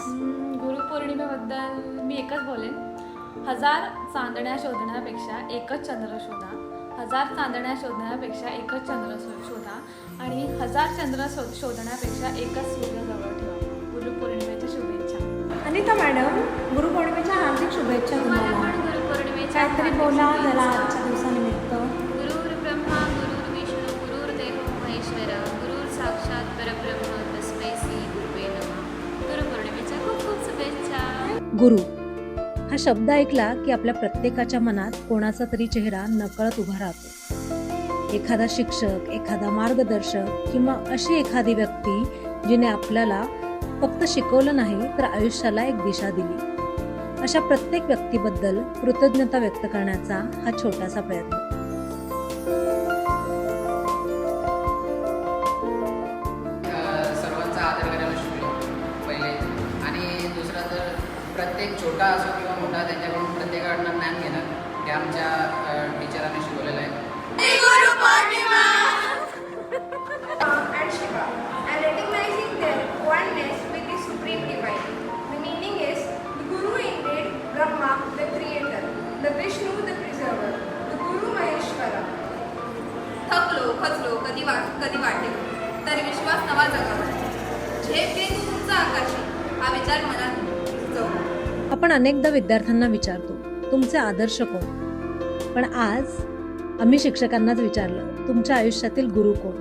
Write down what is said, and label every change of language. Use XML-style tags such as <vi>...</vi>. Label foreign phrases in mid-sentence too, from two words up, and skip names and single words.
<mr>गुरुपौर्णिमेबद्दल मी एकच बोलेन, 1000 चांदण्या शोधण्यापेक्षा एकच चंद्र शोधा, 1000 चांदण्या शोधण्यापेक्षा एकच चंद्र शोधा आणि 1000 चंद्र शोधण्यापेक्षा एकच सूर्य जवळ ठेवा. गुरुपौर्णिमेच्या शुभेच्छा. अनिता मॅडम, गुरुपौर्णिमेच्या हार्दिक शुभेच्छा तुम्हाला. गुरुपौर्णिमेच्या काहीतरी बोला जरा आजच्या दिवसानिमित्त.</mr> <sa>गुरुर् ब्रह्मा गुरुर्विष्णू गुरुर्देवो महेश्वर गुरुर साक्षात परब्रह्म तस्मै श्री गुरुवे नमः.</sa> <mr>गुरुपौर्णिमेच्या खूप खूप शुभेच्छा. गुरु हा शब्द ऐकला की आपल्या प्रत्येकाच्या मनात कोणाचा तरी चेहरा नकळत उभा राहतो. एखादा शिक्षक, एखादा मार्गदर्शक किंवा अशी एखादी व्यक्ती जिने आपल्याला फक्त शिकवलं नाही तर आयुष्याला एक दिशा दिली. अशा प्रत्येक व्यक्तीबद्दल कृतज्ञता व्यक्त करण्याचा हा छोटासा प्रयत्न. सर्वांचा आदर करायला शिकलो पहिले, आणि दुसरा तर प्रत्येक छोटा असो किंवा मोठा त्यांच्याकडून प्रत्येकाकडनं ज्ञान घेणं हे आमच्या टीचरांनी शिकवलेलं आहे.</mr> <en>And Shiva, and recognizing their oneness with the Supreme Divine. The meaning is, the Guru indeed, Brahma, the Creator, the Vishnu, the Preserver, the Guru Maheshwara.</en> <mr>थकलो खचलो कधी वाटेल तरी विश्वास नवा जगावा. झेप घेऊन तुमचा आकाशी हा विचार मनात जाऊ. आपण अनेकदा विद्यार्थ्यांना विचारतो तुमचे आदर्श कोण, पण आज आम्ही शिक्षकांनाच विचारलं तुमच्या आयुष्यातील गुरु कोण.</mr>